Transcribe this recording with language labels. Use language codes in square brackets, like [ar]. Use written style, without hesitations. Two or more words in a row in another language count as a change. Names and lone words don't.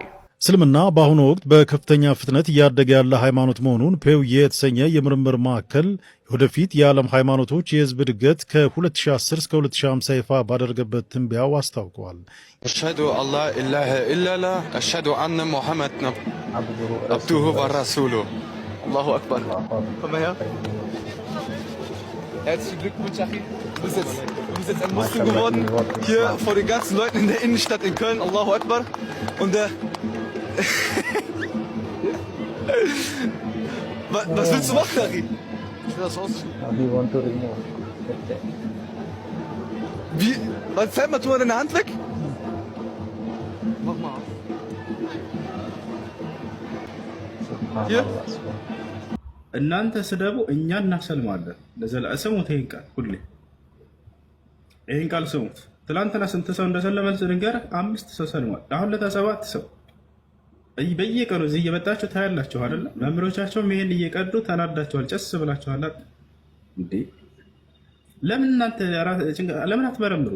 [am] እስልምና በአሁኑ ወቅት በከፍተኛ ፍጥነት እያደገ ያለ ሃይማኖት መሆኑን ፔው የተሰኘ የምርምር ማዕከል ወደፊት የዓለም ሃይማኖቶች የህዝብ እድገት ከ2010 እስከ 2050 ይፋ ባደረገበት ትንበያው አስታውቀዋል። [ar] أشهد أن لا إله إلا الله أشهد أن محمدا عبده ورسوله الله أكبر። [de] Herzlichen Glückwunsch, Achim. Du bist jetzt ein Muslim geworden, hier vor den ganzen Leuten in der Innenstadt in Köln. [ar] الله أكبر. [de] Und was willst du machen, Achim? Ich will das ausziehen. [en] We want to remove. [de] Wie? Was, zeig mal, tu mal deine Hand weg. Mach mal. Hier. [am] እናንተ ስደቡ እኛ እናሰልማለን። ለዘላ ስሙት። ይሄን ቃል ስሙት። ትላንትና ስንት ሰው እንደሰለመ ልንገርህ? 5 ሰው ሰልሟል። አሁን ለታ 7 ሰው በየቀኑ እዚህ እየመጣችሁ ታያላችሁ አይደል? መምህሮቻቸውም ይሄን እየቀዱ ተናዳችኋል፣ ጨስ ብላችኋል እንዴ። ለምን እናንተ ለምን አትመረምሩም?